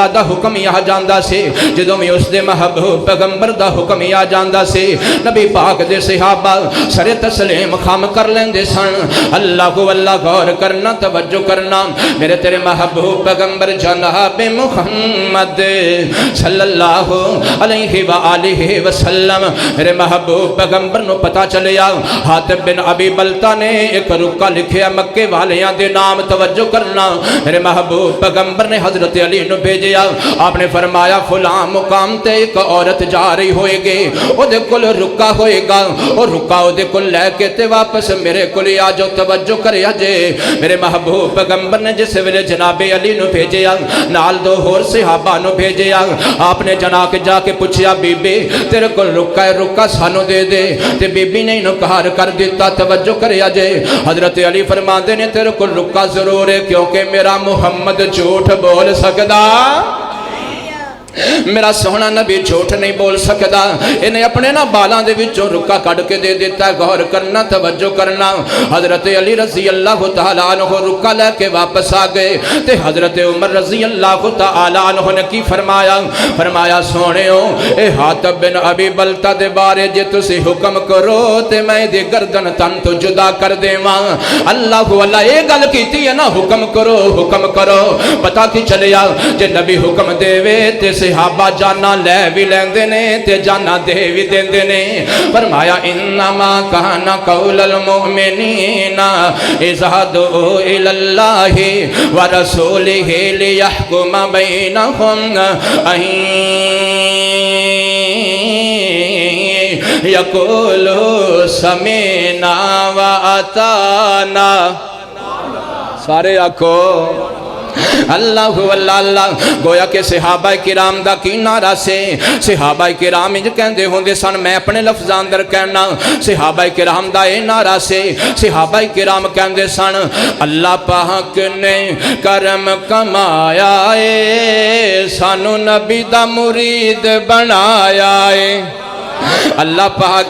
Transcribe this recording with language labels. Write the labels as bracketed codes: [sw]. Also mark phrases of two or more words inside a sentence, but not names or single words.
[pa] دا حکم آ جاندا سے جدوں میں اس دے محبوب پیغمبر دا حکم آ جاندا سے نبی پاک دے صحابہ سر تسلیم خام کر لیندے سن اللہ کو اللہ غور کرنا توجہ کرنا میرے تیرے محبوب پیغمبر جناب محمد صلی اللہ علیہ وآلہ وسلم میرے محبوب پیغمبر نو پتا چلیا حاتب بن ابی بلتا نے ایک رکا لکھیا مکے والیاں دے نام توجہ کرنا میرے محبوب پیغمبر نے حضرت علی نو بھیجیا آپ نے فرمایا فلاں مقام تے ایک عورت جا رہی ہوئے گی او دے کل رکا ہوئے گا اور رکا او دے کل لے کے تے واپس میرے کلی آ جو توجہ کریا جے میرے محبوب پیغمبر نے جس ویلے جناب علی نو بھیجیا نال دو ہور صحابہ نو بھیجیا آپ نے جنا کے جا کے پوچھیا بی بی تیرے کل رکا ہے رکا سانو دے دے تے بی بی نے انکار کر دیتا توجہ کریا جے حضرت علی فرماندے نے تیرے کل رکا ضرور ہے کیونکہ میرا محمد جھوٹ بول سکدا میرا سونا نبی جھوٹ نہیں بول سکدا انہیں اپنے نا بالاں دے وچوں رکا کڈ کے دے دیتا ہے غور کرنا توجہ کرنا حضرت علی رضی اللہ تعالیٰ عنہ رکا لے کے واپس آ گئے تے حضرت عمر رضی اللہ تعالیٰ عنہ نے کی فرمایا سونے ہو اے حاتب بن ابی بلتا دے بارے جے تسی حکم کرو تے میں دی گردن تن تو جدا کر دے ماں اللہ اللہ اے گل کیتی ہے نا حکم کرو پتا کی چلیا جے نبی حکم دے وے تے صحابہ جانا لے بھی لیندے نے تے جانا دے بھی دیندے نے فرمایا [ar] انما کان قول المؤمنین اذا دعوا الی اللہ ورسولہ لیحکم بینہم ان یقولوا سمعنا واطعنا [pa] سارے آکھو اللہ اللہ اللہ گویا کہ صحابہ کرام دا کی نعرہ سے صحابہ کرام انج کہندے ہوندے سن میں اپنے لفظاں اندر کہنا صحابہ کرام دا اے نعرہ سے صحابہ کرام کہندے سن اللہ پاک نے کرم کمایا اے سانو نبی دا مرید بنایا اے اللہ پاک